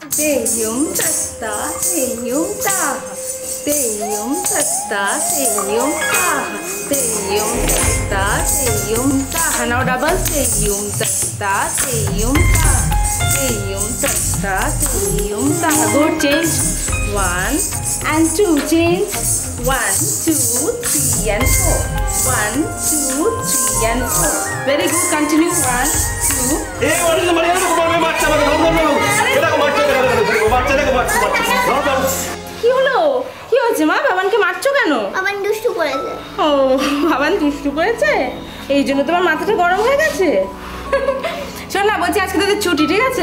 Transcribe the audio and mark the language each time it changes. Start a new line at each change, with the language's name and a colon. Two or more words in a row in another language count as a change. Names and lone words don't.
English: Now double teyum tasta teyum ta teyum tasta teyum ta. Go change 1 and 2, change 1 2 3 and 4, 1 2 3 and 4. Very good, continue 1 2.
Bangla: এই ওরে মানে এরকম ভাবে বাচ্চা মানে এরকম বাচ্চা কি হলো? কি হয়েছে মা? বাবানকে মারছো কেন? বাবান দুষ্টু করেছে। ও, বাবান দুষ্টু করেছে, এই জন্য তোমার মাথাটা গরম হয়ে গেছে। শোন না, বলছি আজকে তোদের ছুটি, ঠিক আছে?